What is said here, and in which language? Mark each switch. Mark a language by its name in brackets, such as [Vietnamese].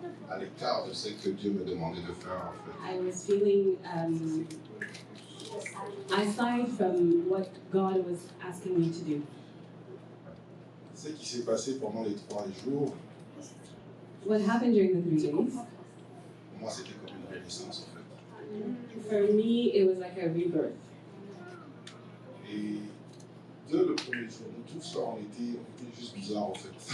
[French] À l'écart de ce que Dieu me demandait de faire en fait. [English] I was feeling aside from what God was asking me to do. [French] Ce qui s'est passé pendant les 3 jours, [English] What happened during the 3 days, [French] pour moi c'était comme une renaissance en fait. [English] for me, it was like a rebirth. [French] Et dès le premier jour, nous tous là, on était juste bizarres en fait.